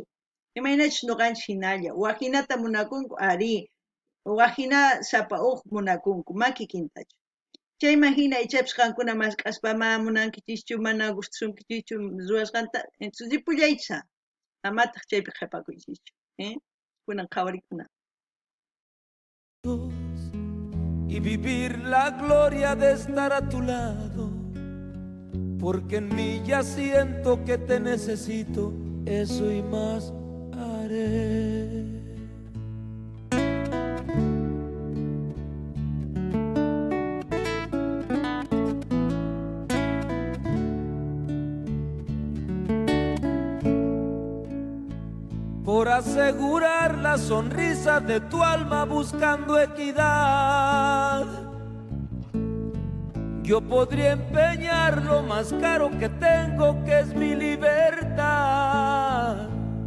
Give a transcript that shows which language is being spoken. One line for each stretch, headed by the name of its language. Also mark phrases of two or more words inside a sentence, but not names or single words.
Quechua: Imaynachus nuqanchis hinalla waqhinata munakunku, ari waqhina sapa huk munakunku, ma kikintachu. Chayman hina ichapis qankuna masq'aspa ma munankichischu, mana gustusunkichischu ruwasqanta, entonces ripullaycha, amataq chaypi qhipakuychischu, kunan qhawarikuna.
Spanish: Y vivir la gloria de estar a tu lado, porque en mí ya siento que te necesito, eso y más haré. Por asegurar la sonrisa de tu alma buscando equidad, yo podría empeñar lo más caro que tengo, que es mi libertad.